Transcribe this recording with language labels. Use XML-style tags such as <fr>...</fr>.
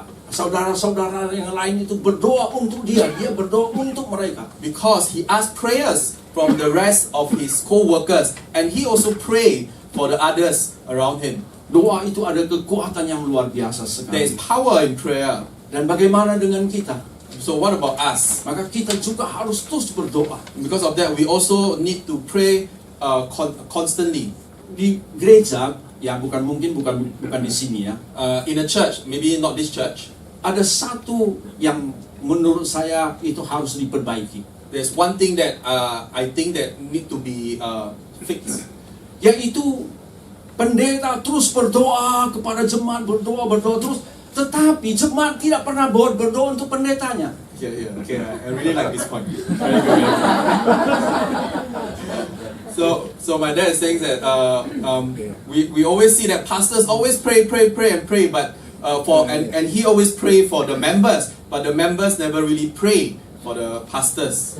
<id>saudara-saudara yang lain itu berdoa untuk dia berdoa untuk mereka.</id> <en>Because he asked prayers from the rest of his co-workers, and he also prayed for the others around him.</en> <id>Doa itu ada kekuatan yang luar biasa</id> <en>There is</en> <id>sekali.</id> <en>power in prayer.</en> <id>Dan bagaimana dengan kita?</id> <en>So what about us?</en> <id>Maka kita juga harus terus berdoa.</id> <en>Because of that, we also need to pray constantly.</en> <id>Di gereja, ya bukan di sini ya.</id> <en>In a church, maybe not this church,</en> <id>Ada satu yang menurut saya itu harus diperbaiki,</id> <en>there's one thing that I think that need to be fixed.</en> <id>yaitu pendeta terus berdoa kepada jemaat, berdoa terus, tetapi jemaat tidak pernah berdoa untuk pendetanya.</id> <en>Yeah. Okay, I really like this point. Very good. So my dad is saying that we always see that pastors always pray, but and he always pray for the members, but the members never really pray for the pastors.</en>